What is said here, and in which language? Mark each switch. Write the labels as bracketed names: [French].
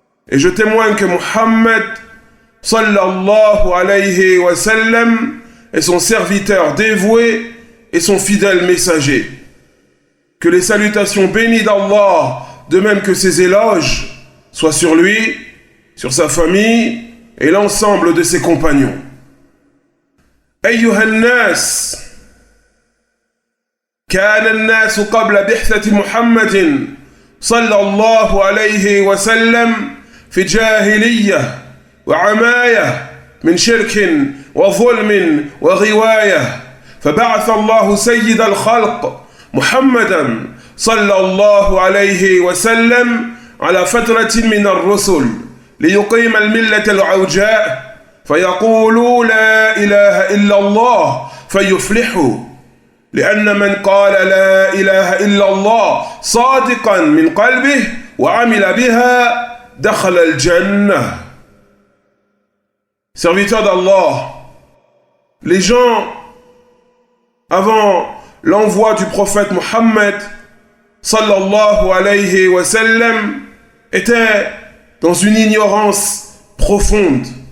[French] Et je témoigne que Muhammad [Arabic] sallallahu alayhi wa sallam [French] est son serviteur dévoué et son fidèle messager. Que les salutations bénies d'Allah, de même que ses éloges, soient sur lui, sur sa famille et l'ensemble de ses compagnons. [Arabic] أيها الناس كان الناس قبل بعثة محمد صلى الله عليه وسلم في جاهلية وعماية من شرك وظلم وغواية فبعث الله سيد الخلق محمدا صلى الله عليه وسلم على فترة من الرسل ليقيم الملة العوجاء فيقولوا لا إله إلا الله فيفلحوا لأن من قال لا إله إلا الله صادقا من قلبه وعمل بها دخل الجنة. [French] Serviteurs d'Allah, les gens avant l'envoi du prophète Muhammad [Arabic] sallallahu alayhi wa sallam [French] étaient dans une ignorance profonde.